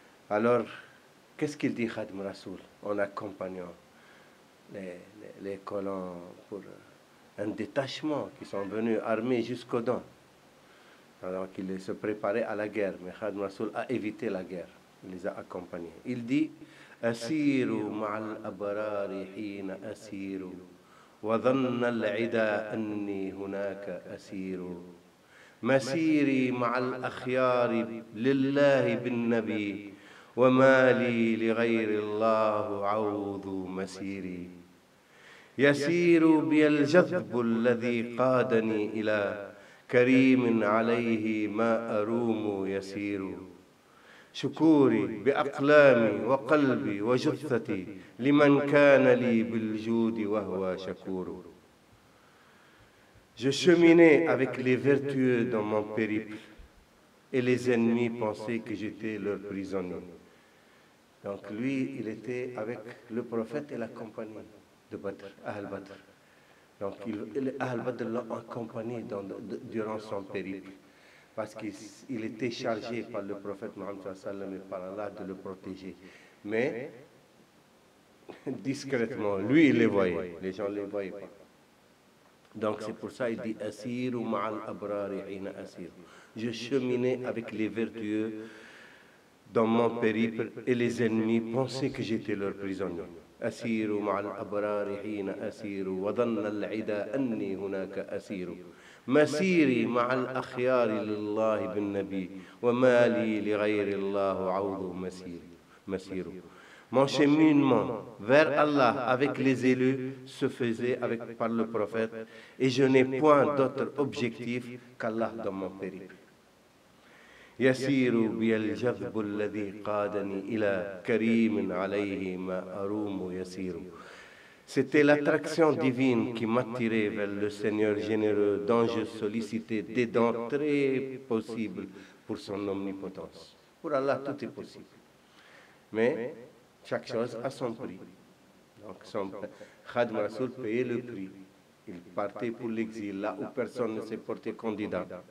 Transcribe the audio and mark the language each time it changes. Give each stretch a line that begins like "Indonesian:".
French: Alors, qu'est-ce qu'il dit Khadim Rassoul en accompagnant les colons pour un détachement qui sont venus armés jusqu'aux dents, alors qu'ils se préparaient à la guerre? Mais Khadim Rassoul a évité la guerre, il les a accompagnés.
Arabic: Il dit Asiru ma'al abrari hina asiru wa dhanna al-ida anni hunaka asiru مسيري مع الأخيار لله بالنبي وما لي لغير الله عوض مسيري يسير بي الجذب الذي قادني إلى كريم عليه ما أروم يسير شكوري بأقلامي وقلبي وجثتي لمن كان لي بالجود وهو شكور.
French: Je cheminais avec les vertueux dans mon périple et les ennemis pensaient que j'étais leur prisonnier. Donc lui, il était avec le prophète et la compagnie de Badr, Ahl Badr. Donc Ahl Badr l'a accompagné durant son périple parce qu'il était chargé par le prophète Mohammed sallallahu et par Allah de le protéger. Mais discrètement, lui, il les voyait, les gens ne les voyaient pas. Donc c'est pour ça qu'il dit
Arabic: Asiru ma'al abrari hina asir.
French: Je cheminais avec les vertueux dans mon périple et les ennemis pensaient que j'étais leur prisonnier.
Arabic: Asiru ma'al abrari hina asiru wa dhanna al-ida anni hunaka asiru. مسيري مع الأخيار لله بالنبي وما لي لغير الله عوض مسير.
French: Mon cheminement vers Allah avec les élus se faisait par le prophète et je n'ai point d'autre objectif qu'Allah dans mon périple.
Arabic: يسير بي الجذب الذي قادني إلى كريم عليه ما أروم يسير.
French: C'était l'attraction divine qui m'attirait vers le Seigneur généreux dont je sollicitais des dons très possibles pour son omnipotence. Pour Allah, tout est possible. Mais chaque chose a son prix. Donc, Khadim Rassoul payait le prix. Il partait pour l'exil, là où personne ne s'est porté candidat.